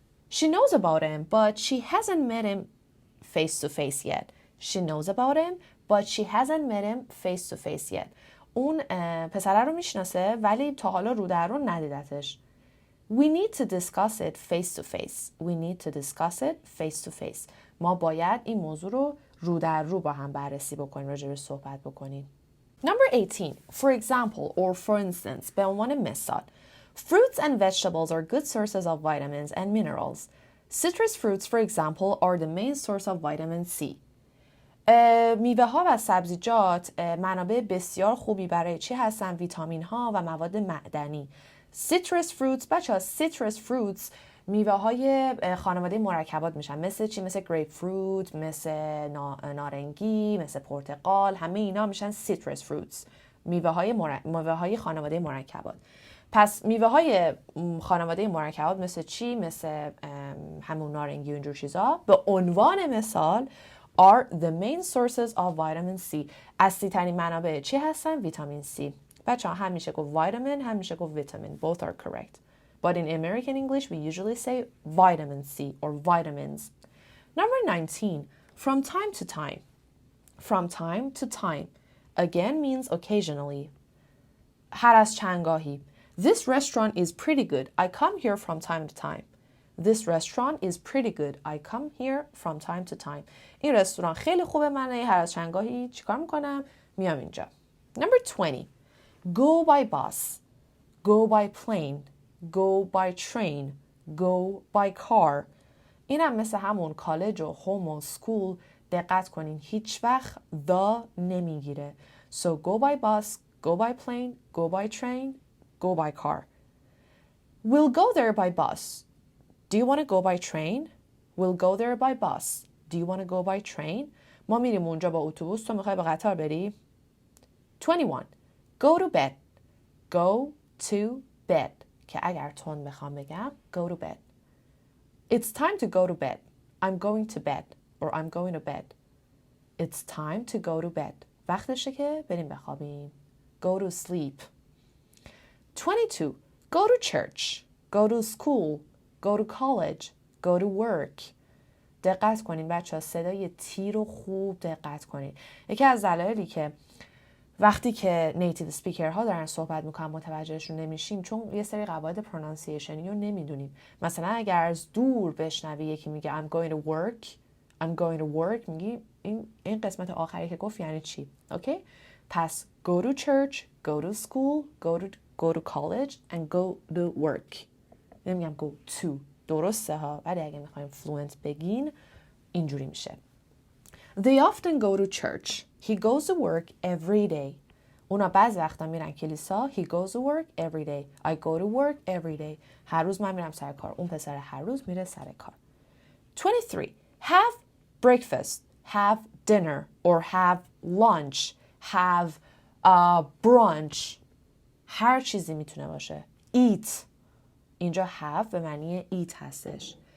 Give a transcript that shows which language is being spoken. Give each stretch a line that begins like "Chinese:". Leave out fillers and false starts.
English: She knows about him, but she hasn't met him face to face yet. She knows about him, but she hasn't met him face to face yet.
Persian: اون پسره رو میشناسه ولی تا حالا رو در رو ندیدتش.
English: We need to discuss it face to face. We need to discuss it face to face.
Persian: ما باید این موضوع رو در رو با هم بررسی بکنیم، راجعش صحبت بکنیم.
English: Number 18. For example or for instance.
Persian: به عنوان مثال.
English: Fruits and vegetables are good sources of vitamins and minerals. Citrus fruits, for example, are the main source of vitamin C.
Persian: میوه ها و سبزیجات منابع بسیار خوبی برای چی هستن؟ ویتامین ها و مواد معدنی. Citrus fruits، بچه ها citrus fruits میوه های خانواده مرکبات میشن. مثل چی؟ مثل گریپ فروت، مثل نارنگی، مثل پرتقال. همه اینا میشن citrus fruits. میوه های خانواده مرکبات. پس میوه های خانواده مرکبات مثل چی؟ مثل همون نارنگی و اینجور چیزا به عنوان مثال
English: are the main sources of vitamin C.
Persian: اصلی ترین منابع چی هستن؟ ویتامین C. بچه ها هم میشه گفت vitamin، هم میشه گفت vitamin.
English: Both are correct. But in American English we usually say vitamin C or vitamins. Number 19. From time to time. From time to time. Again means occasionally.
Persian: هر از چندگاهی.
English: This restaurant is pretty good. I come here from time to time. This restaurant is pretty good. I come here from time to time.
Persian: این رستوران خیلی خوبه، من هر از چندگاهی چیکار میکنم؟ میام اینجا.
English: Number 20. Go by bus. Go by plane. Go by train. Go by car.
Persian: اینم مثل همون کالج و هوم و سکول. دقت کنین هیچ وقت the نمیگیره.
English: So go by bus, go by plane, go by train, go by car. We'll go there by bus. Do you want to go by train? We'll go there by bus. Do you want to go by train?
Persian: ما میریم اونجا با اتوبوس، تو میخوای به قطار بری؟ 21.
English: Go to bed. Go to bed.
Persian: که اگر تون بخوام بگم go to bed.
English: It's time to go to bed. I'm going to bed. Or I'm going to bed. It's time to go to bed.
Persian: وقتشه که بریم بخوابیم.
English: Go to sleep. 22. Go to church. Go to school. Go to college. Go to work.
Persian: دقت کنین بچه ها، صدای تی رو خوب دقت کنین. یکی از دلایلی که وقتی که نیتیو سپیکر ها دارن صحبت میکنن متوجهشون نمیشیم چون یه سری قواعد پرونانسیشنی رو نمیدونیم. مثلا اگر از دور بشنوی یکی میگه
English: I'm going to work, I'm going to work،
Persian: میگی این قسمت آخری که گفت یعنی چی؟ اوکی؟ پس
English: go to church, go to school, go to college and go to work.
Persian: نمیگم go to. درسته ها، ولی اگه میخوایم fluent بگین اینجوری میشه.
English: They often go to church. He goes to work every day.
Persian: اونا بعض وقتا میرن کلیسا.
English: He goes to work every day. I go to work every day.
Persian: هر روز من میرم سر کار. اون پسر هر روز میره سر کار.
English: 23. Have breakfast. Have dinner. Or have lunch. Have brunch.
Persian: هر چیزی میتونه باشه. Eat. اینجا have به معنی eat هستش.